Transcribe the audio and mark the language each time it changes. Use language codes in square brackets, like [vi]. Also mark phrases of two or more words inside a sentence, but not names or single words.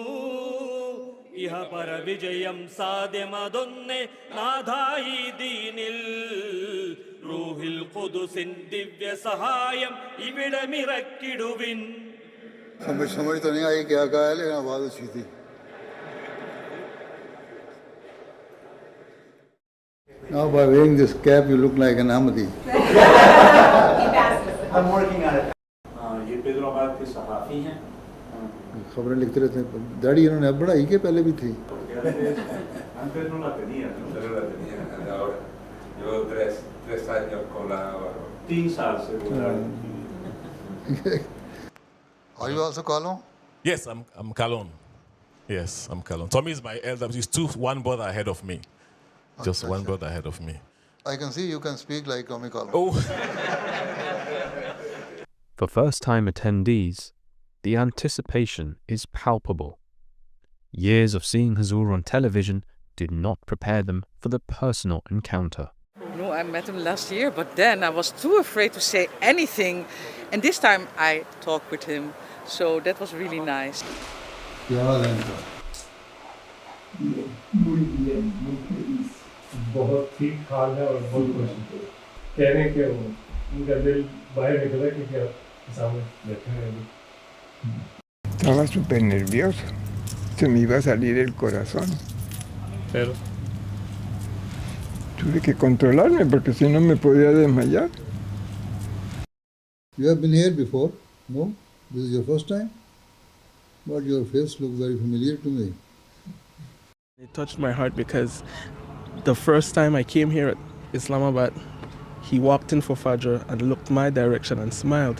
[ml] ഇഹപര വിജയം സാധ്യമതൊന്നേ നാഥായി ദീനിൽ. റൂഹിൽ ഖുദുസിൻ ദിവ്യ സഹായം ഇവിടമിറക്കിടുവിൻ. [hi] समझ तो नहीं आई क्या कहा है, लेकिन आवाज़ अच्छी थी. [en] Now by wearing this cap you look like an Ahmadiyya. I'm working on it. [hi] ये पेदरोबाद के सहाफ़ी हैं. खबरें लिखते रहते हैं. दाढ़ी इन्होंने अब बढ़ाई के पहले भी थी. [es] Yo 3 años con la... [hi] 3 साल से वो दाढ़ी. [en] Are you also Kalon? Yes, I'm Kalon. Yes, I'm Kalon. Tommy is my elder. He's one brother ahead of me. Just one brother ahead of me. I can see you can speak like Tommy Kalon. Oh. For first-time attendees, the anticipation is palpable. Years of seeing Huzur on television did not prepare them for the personal encounter. No, I met him last year, but then I was too afraid to say anything. And this time I talked with him, so that was really nice. [hi] बहुत ठीक ठाक है और बहुत खुश है. कह रहे हैं कि उनका दिल बाहर निकला कि क्या सामने बैठे हैं. [es] Estaba súper nervioso, se me iba a salir el corazón. Pero tuve que controlarme porque si no me podía desmayar. [en] You have been here before? No? This is your first time? But your face looks very familiar to me. It touched my heart because the first time I came here at Islamabad, he walked in for Fajr and looked my direction and smiled.